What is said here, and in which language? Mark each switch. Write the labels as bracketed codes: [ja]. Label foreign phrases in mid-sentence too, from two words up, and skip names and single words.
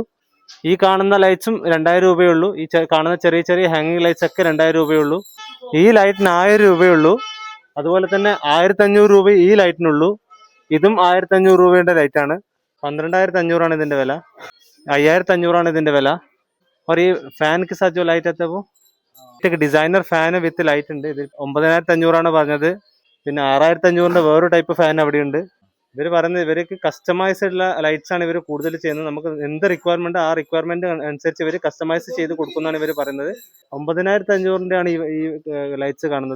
[ml] ഈ കാണുന്ന ലൈറ്റ്സും 2000 രൂപയേ ഉള്ളൂ. ഈ കാണുന്ന ചെറിയ ചെറിയ [en] hanging lights [ml] ഒക്കെ 2000 രൂപയേ ഉള്ളൂ. ഈ ലൈറ്റിന് 1000 രൂപയേ ഉള്ളൂ. അതുപോലെ തന്നെ 1500 രൂപ ഈ ലൈറ്റിനുള്ളൂ. ഇതും 1500 രൂപയുടെ ലൈറ്റാണ്. 12500 ഇതിന്റെ വില. 5500 ഇതിന്റെ വില. [hi] और ये फैन के साथ जो लाइट आता है वो [en] designer fan with light [hi] ഉണ്ട്. [ml] ഇത് 9500 പറഞ്ഞത്. പിന്നെ 6500 വേറൊരു ടൈപ്പ് ഫാൻ അവിടെ ഉണ്ട്. ഇവർ പറയുന്നത് ഇവർക്ക് കസ്റ്റമൈസ്ഡ് ഉള്ള ലൈറ്റ്സ് ആണ് ഇവർ കൂടുതൽ ചെയ്യുന്നത്. നമുക്ക് എന്ത് റിക്വയർമെന്റ് ആ റിക്വയർമെന്റ് അനുസരിച്ച് ഇവർ കസ്റ്റമൈസ് ചെയ്ത് കൊടുക്കുന്നതാണ് ഇവർ പറയുന്നത്. 9500 ആണ് ഈ ലൈറ്റ്സ് കാണുന്നത്.